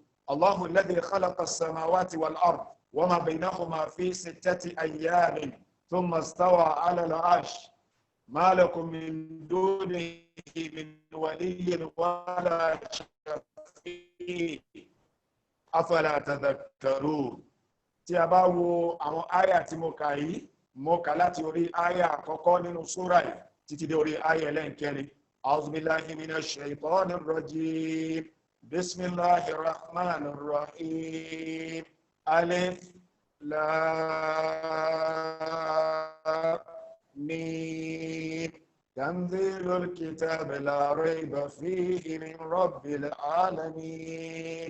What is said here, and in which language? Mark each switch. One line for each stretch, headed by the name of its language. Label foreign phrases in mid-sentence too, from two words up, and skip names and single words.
Arabic: الله الذي خلق السماوات والأرض وما بينهما في 6 أيام ثم استوى على العرش ما لكم من دونه من ولي ولا شفيع أفلا تذكرون.
Yoruba: Tí a bá wo àwọn àyà tí mo kà yìí, mo kà láti orí àyà àkọ́kọ́ nínú súrà yìí títí dé orí àyà ẹlẹ́nkẹrin.
Arabic: أعوذ بالله من الشيطان الرجيم. بسم الله الرحمن الرحيم. ألف لام ميم. تنزيل الكتاب لا ريب فيه من رب العالمين.